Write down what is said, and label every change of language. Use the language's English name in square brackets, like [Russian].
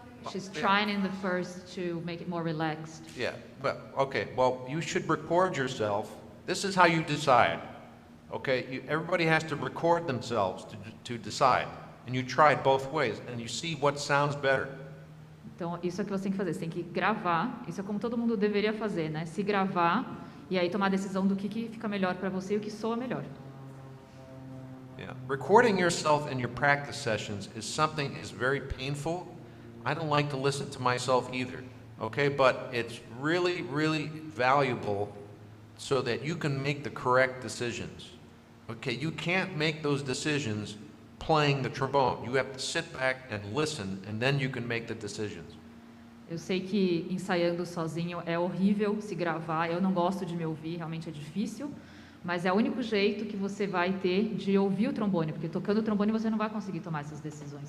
[English] she's trying in the first to make it more relaxed. Yeah, but, okay, well, you should record yourself. This is how you decide, okay? Everybody has to record themselves to decide. And you try it both ways, and you see what sounds better. [Portuguese] Então, isso é o que você tem que fazer. Você tem que gravar. Isso é como todo mundo deveria fazer, né? Se gravar e aí tomar a decisão do que fica melhor para você e o que soa melhor. [English] Yeah. Recording yourself in your practice sessions is something is very painful. I don't like to listen to myself either, okay? But it's really, really valuable so that you can make the correct decisions. Okay, you can't make those decisions playing the trombone. You have to sit back and listen, and then you can make the decisions. [Portuguese] Eu sei que ensaiando sozinho é horrível se gravar. Eu não gosto de me ouvir, realmente é difícil. Mas é o único jeito que você vai ter de ouvir o trombone, porque tocando o trombone você não vai conseguir tomar essas decisões.